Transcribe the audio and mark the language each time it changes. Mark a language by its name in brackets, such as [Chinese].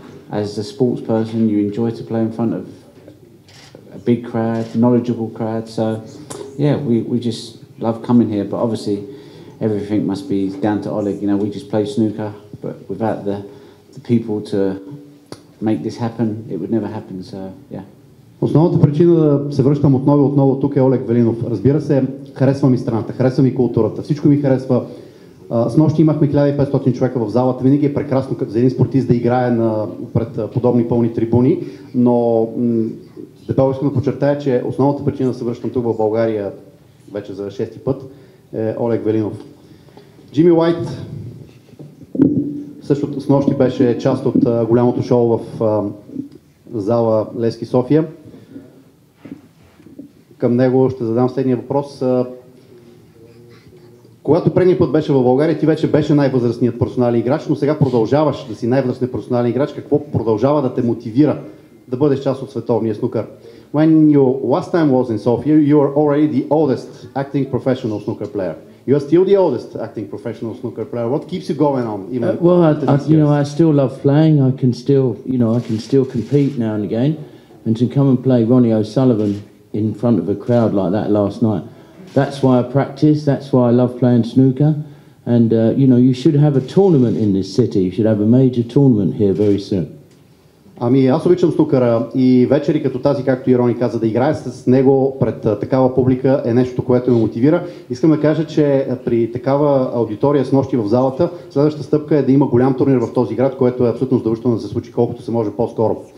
[English] As a sports person, you enjoy to play in front of a big crowd, knowledgeable crowd. So, yeah, we just love coming here. But obviously, everything must be down to Oleg. You know, we just play snooker, but without the people to make this happen, it would never happen. So, yeah. [Bulgarian] Основната причина да се връщам отново тук е Олег Велинов. Разбира се, харесва ми страната, харесва ми културата, всичко ми харесва. Снощи имахме 1500 човека в залата. Винаги е прекрасно за един спортист да играе пред подобни пълни трибуни, но дебело искам да подчертая, че основната причина да се връщам тук в България вече за 6-ти път е Олег Велинов. Джими Уайт също снощи беше част от голямото шоу в зала Левски София. Към него ще задам следния въпрос. Когато предния път беше в България, ти вече беше най-възрастният професионален играч, но сега продължаваш да си най-възрастният професионален играч. Какво продължава да те мотивира да бъдеш част от световния снукър? [English] When you last time was in Sofia, you were already the oldest acting professional snooker player. You are still the oldest acting professional snooker player. What keeps you going on? Even I still love playing. I can still compete now and again, and to come and play Roni O'Sъливан in front of a crowd like that last night. That's why I practice. That's why I love playing snooker. And you should have a tournament in this city. You should have a major tournament here very soon. [Bulgarian] Ами аз обичам снукъра и вечери като тази, както и Рони каза, да играе с него пред такава публика е нещо, което ме мотивира. Искам да кажа, че при такава аудитория с нощи в залата, следващата стъпка е да има голям турнир в този град, което е абсолютно задължително да се случи колкото се може по-скоро.